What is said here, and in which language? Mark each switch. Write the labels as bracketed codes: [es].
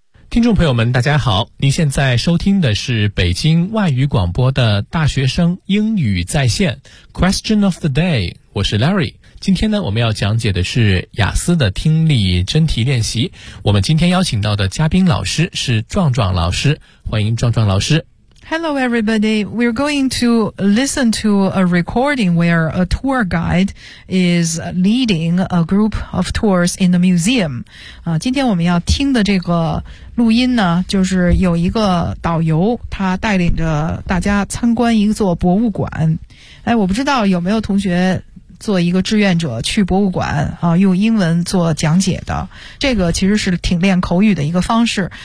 [zh] 听众朋友们大家好，您现在收听的是北京外语广播的大学生英语在线 Question of the day， 我是 Larry。今天呢，我们要讲解的是雅思的听力真题练习。我们今天邀请到的嘉宾老师是壮壮老师，欢迎壮壮老师。 [en] Hello everybody, we're going to listen to a recording where a tour guide is leading a group of tours in the museum. [zh] 今天我们要听的这个录音呢，就是有一个导游他带领着大家参观一座博物馆。哎，我不知道有没有同学做一个志愿者去博物馆啊，用英文做讲解的，这个其实是挺练口语的一个方式。